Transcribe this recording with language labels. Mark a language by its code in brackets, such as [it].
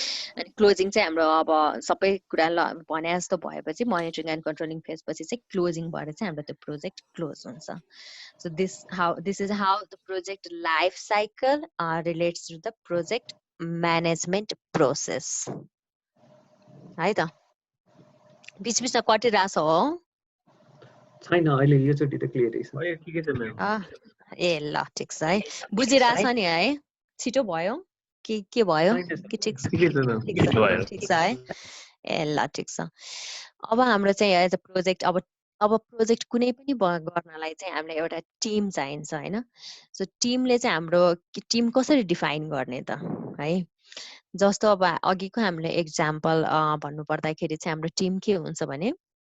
[ne] अनि क्लोजिङ चाहिँ हाम्रो अब सबै कुरा भने जस्तो भएपछि मोनिटरिङ एन्ड कन्ट्रोलिङ फेजपछि चाहिँ क्लोजिङ भएर चाहिँ हाम्रो त्यो प्रोजेक्ट क्लोज हुन्छ [en] so this is how the project life cycle relates to the project management process [ne] है त बिचबिचमा कटिरहेछ हो छैन अहिले योचोटि त क्लियरै छ अहिले ठिकै छ म्याम ए ल ठिक छ है बुझिरहेछ नि है छिटो भयो के भयो कि ठिक छ ठिकै छ म्याम ठिक छ है ए ल ठिक छ अब हाम्रो चाहिँ एज अ प्रोजेक्ट अब प्रोजेक्ट कुनै पनि गर्नलाई चाहिँ हामीलाई एउटा टिम चाहिन्छ होइन सो टिमले चाहिँ हाम्रो टिम कसरी डिफाइन गर्ने त है जस्तो अब अघिको हामीले एक्जाम्पल भन्नु पर्दाखेरि चाहिँ हाम्रो टिम के हुन्छ भने